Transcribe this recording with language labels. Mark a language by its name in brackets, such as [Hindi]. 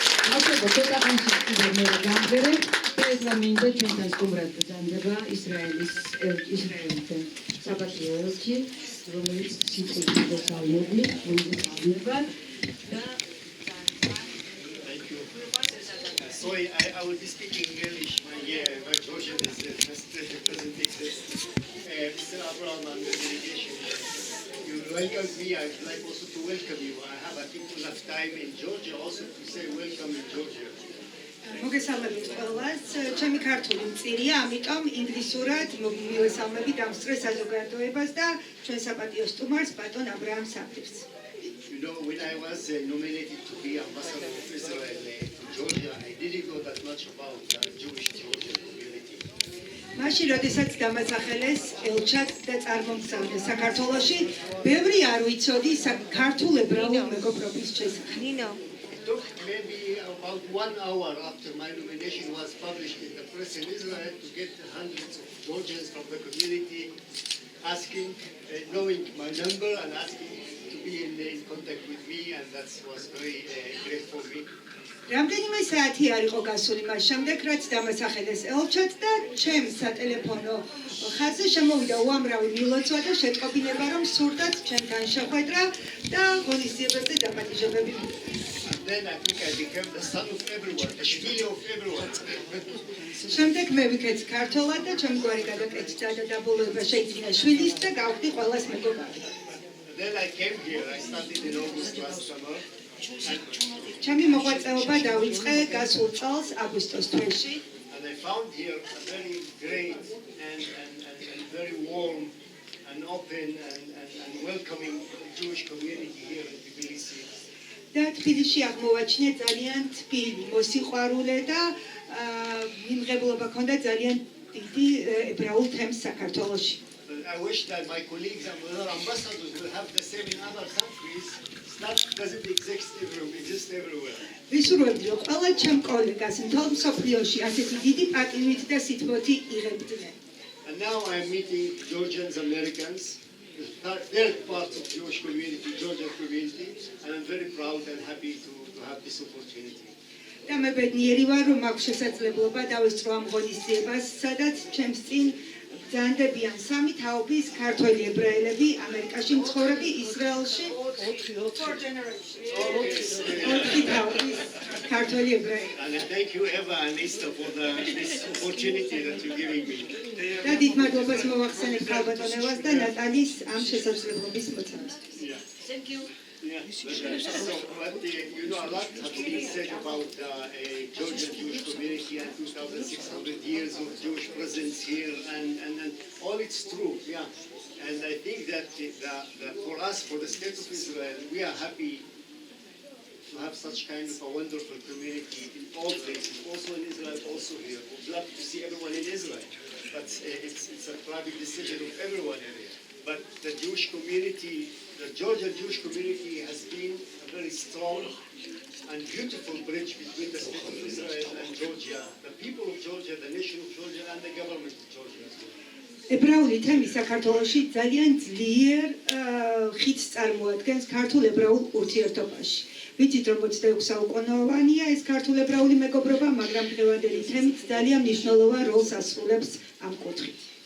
[Georgian] მადლობა ცოტაღანში კიდევ მე გამღერებ და ეს რა მინდა ჩვენთან სტუმრად გრძანდება ისრაელთან საპატიო ელჩი, რომელიც სიცოცხლის დასავლური მოგწევდა და [English] Sorry, I will be speaking English. My Georgian is just presentation. Mr. Abraham and the delegation, you welcome me. I would like also to welcome you. I have, I think, enough time in Georgia also to say welcome in Georgia. [Georgian] მოგესალმებით ყველას. ჩემი ქართული მწირია, ამიტომ ინგლისურად მივესალმები დამსწრე საზოგადოებას და ჩვენ საპატიო სტუმარს ბატონ აბრაამ საფირს. [English] You know, when I was nominated to be ambassador of Israel to Georgia, I didn't know that much about the Jewish Georgian community. [Georgian] მაშინ, როდესაც დამასახელეს ელჩად და წარმომგზავრდა საქართველოში, ბევრი არ ვიცოდი ქართულ ებრაულ მეგობრობის შესახებ. [English] It took maybe about 1 hour after my nomination was published in the press in Israel to get hundreds of Georgians from the community asking, knowing my number and asking to be in contact with me, and that was very great for me. [Georgian] რამდენიმე საათი არ იყო გასული მას შემდეგ, რაც დამასახელეს ელჩად და ჩემ სატელეფონო ხაზზე შემოვიდა უამრავი მილოცვა და შეტყობინება, რომ სურდათ ჩემთან შეხვედრა და ღონისძიებებზე დაპატიჟებები. [English] Then I think I became the son of everyone, the shvili of everyone. [Georgian] შემდეგ მე ვიქეც ქართულად და ჩემი გვარი გადაკეთდა და დაბოლოება შეიძინა შვილის და გავხდი ყველას მეგობარი. [English] Then I came here. I started in August last summer. [Georgian] ჩემი მოღვაწეობა დავიწყე გასულ წელს აგვისტოს თვეში. [English] And I found here a very great and very warm and open and welcoming Jewish community here in Tbilisi. [Georgian] და თბილისში აღმოვაჩინე ძალიან თბილი, მოსიყვარულე და მიმღებლობა ქონდა ძალიან დიდი ებრაულ თემს საქართველოში. [English] I wish that my colleagues and other ambassadors will have the same in other countries. That doesn't exist everywhere. [Georgian] ვისურვებდი, რომ ყველა ჩემ კოლეგას მთელ მსოფლიოში ასეთი დიდი პატივით და სითბოთი იღებდნენ. [English] And now I'm meeting Georgians, Americans, third part of Jewish community, Georgian community, and I'm very proud and happy to have this opportunity. [Georgian] და მე ბედნიერი ვარ, რომ მაქვს შესაძლებლობა დავესწრო ამ ღონისძიებას, სადაც ჩემს წინ ბრძანდებიან სამი თაობის ქართველი ებრაელები, ამერიკაში მცხოვრები, ისრაელში [English] 4 generations. [Georgian] ოთხი თაობის ქართველი ებრაელი. [English] And thank you, Eva and Esther, for this opportunity that you're giving me. [Georgian] და დიდ მადლობას მოვახსენებ ქალბატონ ევას და ნატალის ამ შესაძლებლობის მოცემისთვის. [English] Thank you. Yeah, so, but you know, a lot has been said about the Georgian Jewish community and 2,600 years of Jewish presence here, and all it's true, yeah. And I think that for us, for the state of Israel, we are happy to have such kind of a wonderful community in all places, also in Israel, also here. We'd love to see everyone in Israel, but it's a private decision of everyone here. But the Jewish community, the Georgian Jewish community has been a very strong and beautiful bridge between the state of Israel and Georgia, the people of Georgia, the nation of Georgia, and the government of Georgia as well. [Georgian] ებრაული თემი საქართველოში ძალიან ძლიერ ხიდს წარმოადგენს ქართულ ებრაულ ურთიერთობაში. ვიცით, რომ 26 საუკუნოვანია ეს ქართულ ებრაული მეგობრობა, მაგრამ დღევანდელი თემით ძალიან მნიშვნელოვან როლს ასრულებს ამ კუთხით.